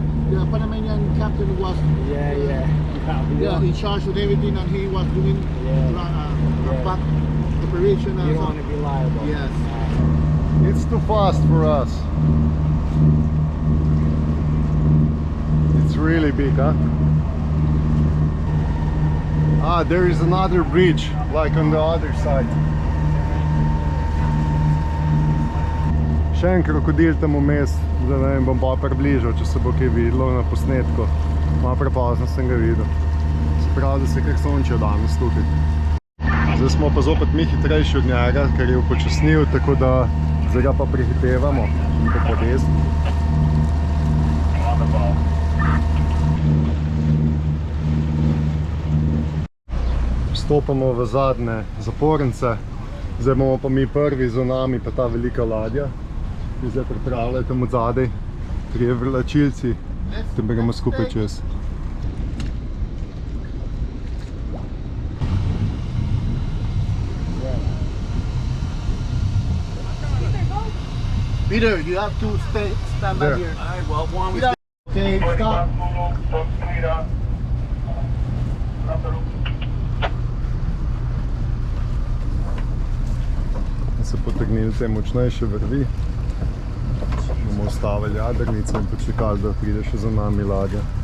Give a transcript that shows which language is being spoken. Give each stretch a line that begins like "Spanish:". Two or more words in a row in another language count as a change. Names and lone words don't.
English: The Panamanian captain was in charge of everything, and he was doing back operation. You don't want to be liable. Yes. It's too fast for us. It's really big, huh? There is another bridge, like on the other side.
Slovenian: Še en krokodil tam vmes, zdaj ne vem, bom pa približal, če se bo kaj videlo na posnetku. Malo prepozno sem ga videl. Se pravi, da se kar sončijo danes tukaj. Zdaj smo pa zopet mi hitrejši od njega, ker je upočasnil, tako da zdaj ga pa prehitevamo in pa podez. Vstopamo v zadnje zaporence, zdaj bomo pa mi prvi, za nami pa ta velika ladja, ki zdaj pripravljajo tam od zadaj, 3 vlačilci, tem gremo skupaj čez.
English: Peter, you have to stand back here. All right, well, one we Okay, stop.
Slovenian: Se potegnili te močnejše vrvi, bomo ustavili jadrnico in počakali, da pride še za nami ladja.